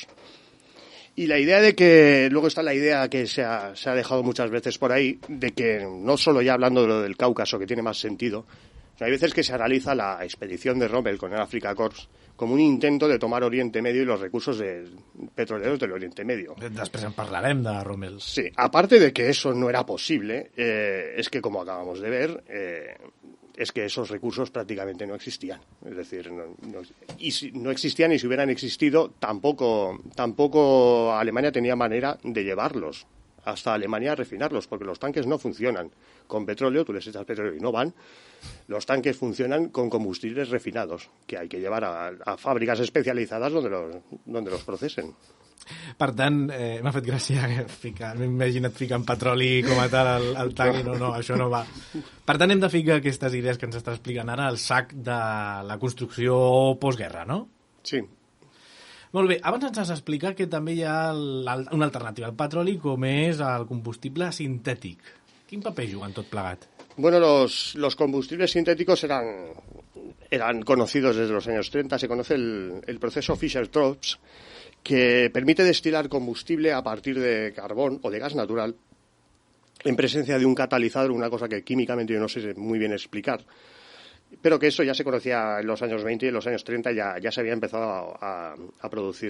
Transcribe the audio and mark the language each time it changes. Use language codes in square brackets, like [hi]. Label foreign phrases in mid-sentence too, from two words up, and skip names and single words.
[es] Y la idea luego está la idea que se ha dejado muchas veces por ahí, de que no solo ya hablando de lo del Cáucaso, que tiene más sentido, hay veces que se analiza la expedición de Rommel con el Africa Corps como un intento de tomar Oriente Medio y los recursos petroleros del Oriente Medio. [ca] Després en parlarem de Rommel. [es] Sí, aparte de que eso no era posible, es que, como acabamos de ver, es que esos recursos prácticamente no existían. Es decir, y si no existían, y si hubieran existido, tampoco Alemania tenía manera de llevarlos hasta Alemania a refinarlos, porque los tanques no funcionan con petróleo, tú les echas petróleo y no van. Los tanques funcionan con combustibles refinados, que hay que llevar a [ca] fàbriques especialitzades [es] donde los procesen. [ca] Per tant, m'ha fet gràcia m'he imaginat ficant petroli com a tal al tanc i no, això no va. Per tant, hem de ficar aquestes idees que ens està explicant ara al sac de la construcció postguerra, no? Sí. Molt bé, abans ens has explicat que també hi ha una alternativa al petroli, com és el combustible sintètic. Quin paper juga en tot plegat? [es] Bueno, los combustibles sintéticos eran conocidos desde los años 30. Se conoce el proceso Fischer-Tropsch, que permite destilar combustible a partir de carbón o de gas natural en presencia de un catalizador, una cosa que químicamente yo no sé muy bien explicar, pero que eso ya se conocía en los años 20 y en los años 30 ya se había empezado a producir.